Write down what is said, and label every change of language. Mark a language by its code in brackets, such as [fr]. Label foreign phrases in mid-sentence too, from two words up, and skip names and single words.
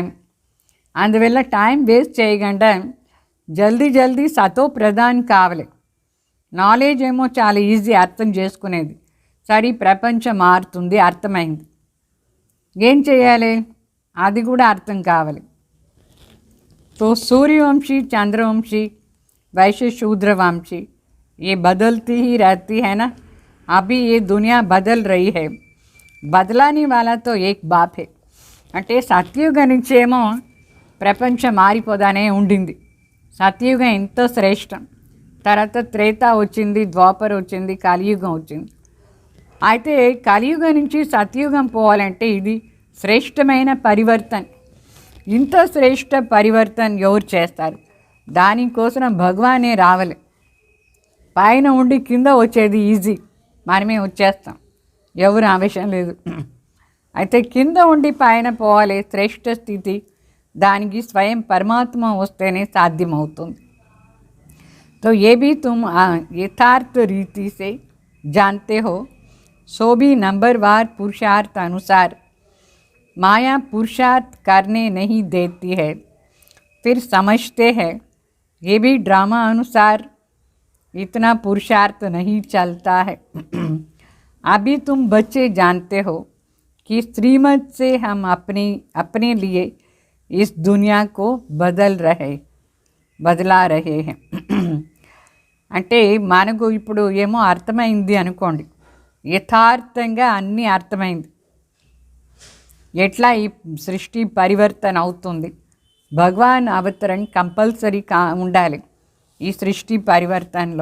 [te] అందువల్ల టైం వేస్ట్ చేయకుండా జల్దీ సతో ప్రధాన్ కావాలి. నాలెడ్జ్ ఏమో చాలా ఈజీ అర్థం చేసుకునేది. సరే ప్రపంచం మారుతుంది, అర్థమైంది, ఏం చేయాలి? అది కూడా అర్థం కావాలి. [hi] तो सूर्यवंशी, चंद्रवंशी, वैश्य शूद्रवंशी ये बदलती ही रहती है ना. अभी ये दुनिया बदल रही है. बदलाने वाला तो एक बाप है. [te] అంటే సత్యుగం నుంచేమో ప్రపంచం మారిపోదానే ఉండింది. సత్యుగం ఎంతో శ్రేష్టం. తర్వాత త్రేత వచ్చింది, ద్వాపర వచ్చింది, కలియుగం వచ్చింది. అయితే కలియుగం నుంచి సత్యుగం పోవాలంటే ఇది శ్రేష్టమైన పరివర్తన. ఇంత శ్రేష్ట పరివర్తన ఎవరు చేస్తారు? దానికోసం భగవానే రావాలి. పైన ఉండి కింద వచ్చేది ఈజీ, మనమే వచ్చేస్తాం, ఎవరు ఆవేశం లేదు. అయితే కింద ఉండి పైన పోవాలి శ్రేష్ట స్థితి. దానికి స్వయం పరమాత్మ వస్తేనే సాధ్యమవుతుంది. [hi] तो ये भी तुम यथार्थ रीति से जानते हो. सो भी नंबरवार पुरुषार्थ अनुसार माया पुरुषार्थ करने नहीं देती है, फिर समझते हैं ये भी ड्रामा अनुसार इतना पुरुषार्थ नहीं चलता है. अभी तुम बच्चे जानते हो कि श्रीमत से हम अपने लिए इस दुनिया को बदला रहे हैं. [te] అంటే మనకు ఇప్పుడు ఏమో అర్థమైంది అనుకోండి, యథార్థంగా అన్నీ అర్థమైంది. ఎట్లా ఈ సృష్టి పరివర్తన అవుతుంది, భగవాన్ అవతరణ కంపల్సరీ ఉండాలి ఈ సృష్టి పరివర్తనలో.